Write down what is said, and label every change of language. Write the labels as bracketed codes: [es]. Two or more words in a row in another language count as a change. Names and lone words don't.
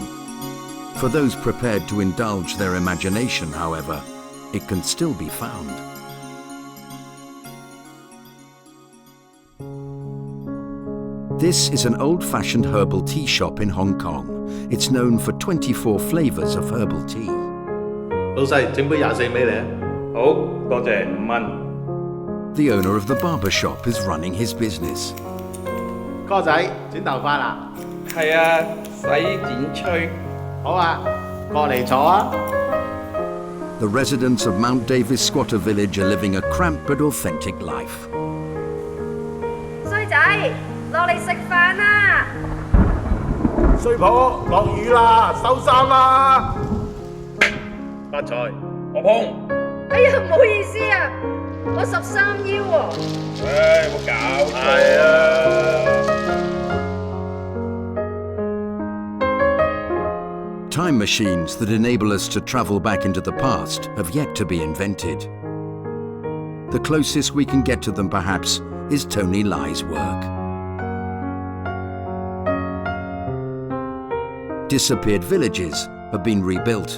[en] For those prepared to indulge their imagination, however, it can still be found. This is an old-fashioned herbal tea shop in Hong Kong. It's known for 24 flavours of herbal tea. [yue] 老細，整杯24味你啊！好，多謝5蚊。 [en] The owner of the barber shop is running his business. [yue] 哥仔，剪頭髮啦？係啊，洗剪吹。好啊，過嚟坐啊！ [en] The residents of Mount Davis Squatter Village are living a cramped but authentic life. [yue] 衰仔，落嚟食飯啦！衰婆，落雨啦，收衫啦！發財，我碰。哎呀，唔好意思啊，我13腰喎。唉，冇搞錯。係啊。 [en] Time machines that enable us to travel back into the past have yet to be invented. The closest we can get to them, perhaps, is Tony Lai's work. Disappeared villages have been rebuilt.